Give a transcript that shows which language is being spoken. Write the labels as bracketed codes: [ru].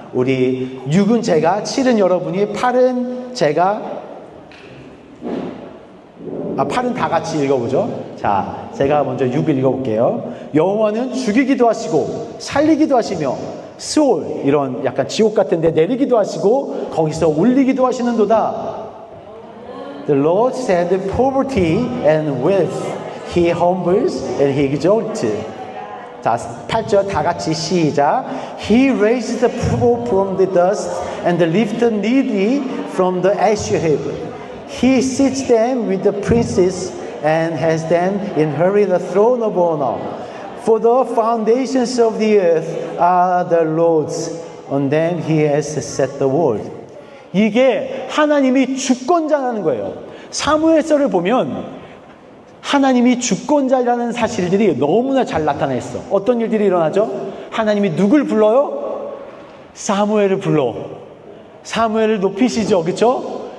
[ko] 우리 6은 제가, 7은 여러분이, 8은 제가, 8은 다 같이 읽어보죠. 자, 제가 먼저 6을 읽어볼게요. 여호와는 죽이기도 하시고 살리기도 하시며 스올, 이런 약간 지옥 같은데 내리기도 하시고 거기서 올리기도 하시는도다. [en] The Lord said poverty and wealth He humbles and He exalts. [ko] 자, 8절 다 같이 시작. [en] He raised the poor from the dust and lifted the needy from the ash heap. He sits them with the princes and has them inherit the throne of honor. For the foundations of the earth are the Lord's. On them He has set the world. [ko] 이게 하나님이 주권자라는 거예요. 사무엘서를 보면 하나님이 주권자라는 사실들이 너무나 잘 나타나 있어. 어떤 일들이 일어나죠? 하나님이 누굴 불러요? 사무엘을 불러. 사무엘을 높이시죠. 그렇죠?